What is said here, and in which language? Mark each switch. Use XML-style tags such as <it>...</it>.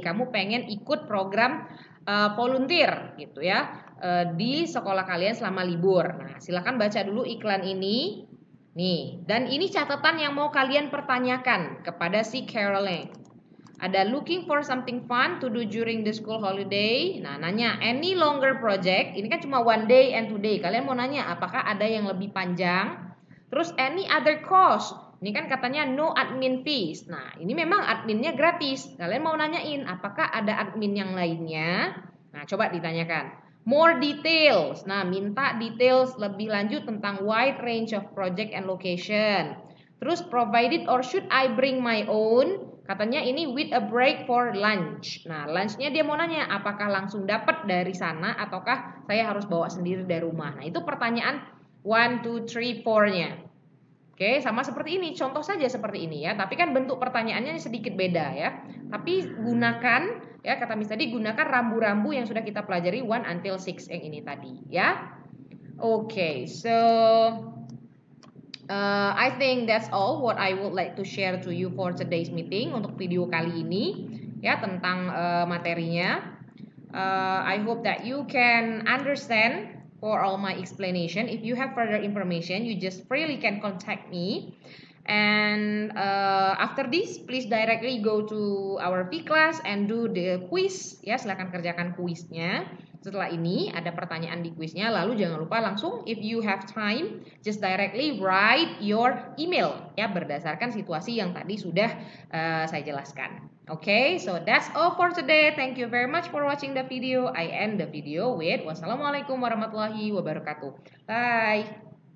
<id>Kamu pengen ikut program volunteer gitu ya di sekolah kalian selama libur. Nah, silahkan baca dulu iklan ini. Nih, dan ini catatan yang mau kalian pertanyakan kepada si Caroline.</id> <en>Ada looking for something fun to do during the school holiday.</en> <id>Nah, nanya</id> <en>any longer project.</en> <id>Ini kan cuma</id> <en>1 day and 2 day.</en> <id>Kalian mau nanya apakah ada yang lebih panjang? Terus</id> <en>any other cost.</en> <id>Ini kan katanya</id> <en>no admin fees.</en> <id>Nah, ini memang adminnya gratis. Kalian mau nanyain apakah ada admin yang lainnya? Nah, coba ditanyakan.</id> <en>More details.</en> <id>Nah, minta details lebih lanjut tentang</id> <en>wide range of project and location. Terus provided or should I bring my own?</en> <id>Katanya ini</id> <en>with a break for lunch.</en> <id>Nah, lunchnya dia mau nanya apakah langsung dapat dari sana ataukah saya harus bawa sendiri dari rumah. Nah, itu pertanyaan 1, 2, 3, 4-nya. Oke, sama seperti ini. Contoh saja seperti ini ya. Tapi kan bentuk pertanyaannya sedikit beda ya. Tapi gunakan ya kata Miss tadi gunakan rambu-rambu yang sudah kita pelajari</id> <en>1 until 6</en> <id>yang ini tadi ya.</id> <en>Oke, so I think that's all what I would like to share to you for today's meeting</en> <id>untuk video kali ini ya tentang materinya.</id> <en>I hope that you can understand for all my explanation. If you have further information, you just freely can contact me. And after this, please directly go to our V class and do the quiz.</en> <id>Ya, silakan kerjakan kuisnya. Setelah ini ada pertanyaan di kuisnya. Lalu jangan lupa langsung,</id> <en>if you have time, just directly write your email.</en> <id>Ya, berdasarkan situasi yang tadi sudah saya jelaskan.</id> <en>Okay, so that's all for today. Thank you very much for watching the video. I end the video with wassalamualaikum warahmatullahi wabarakatuh. Bye.</en>